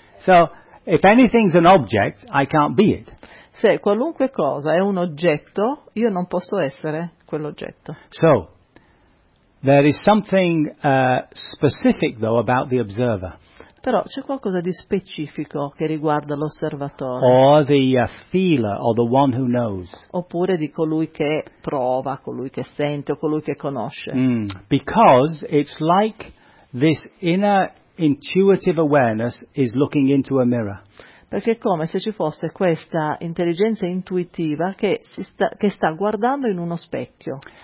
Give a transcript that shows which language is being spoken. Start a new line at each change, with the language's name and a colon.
English: So if anything's an object, I can't be it.
Italian: Se qualunque cosa è un oggetto, io non posso essere quell'oggetto.
English: So there is something specific though about the observer.
Italian: Però c'è qualcosa di specifico che riguarda l'osservatore.
English: Or the feeler, or the one who knows.
Italian: Oppure di colui che prova, colui che sente o colui che conosce.
English: Because it's like this inner intuitive awareness is looking into a mirror.
Italian: Perché è come se ci fosse questa intelligenza intuitiva che si sta, che sta guardando in uno specchio.